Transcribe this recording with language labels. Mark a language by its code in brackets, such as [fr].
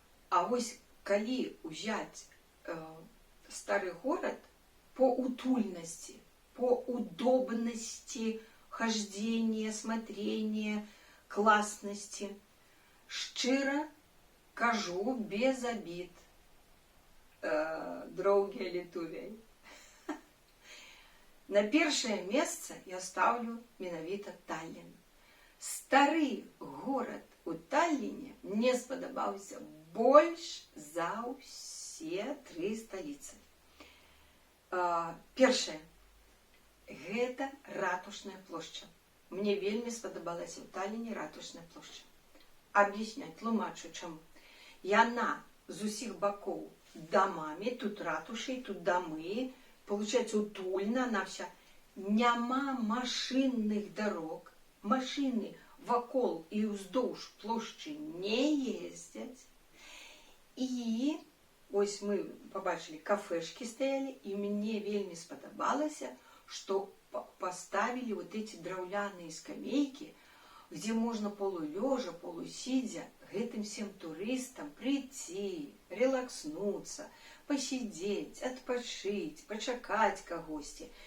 [ru] А ось коли взять старый город по утульности, по удобности хождения, смотрения, [be] класнасці. Шчыра кажу, [ru] без обид, дорогие [be] літувей. На першае месца я ставлю менавіта Таллін. Стары горад у Талліне мне спадабаўся больш за ўсе 3 сталіцы. Першае. Гэта ратушная плошча. Мне вельмі спадабалася ў Талліне ратушная плошча. Аб'ясняць, тлумачу, чаму. Яна з усіх бакоў дамамі, тут ратушай, тут дамы, [ru] получается утульна, она вся. [be] Няма машинных дорог, машины вакол і ўздоўж плошчы не ездзяць. [ru] І ось мы побачили, кафешки стояли, и мне вельмі сподобалось, что поставили вот эти драўляные скамейки, где можно полулежа, полусидя гэтым всем туристам прийти, релакснуться, посидеть, отпочить, [be] почакать кагосьці.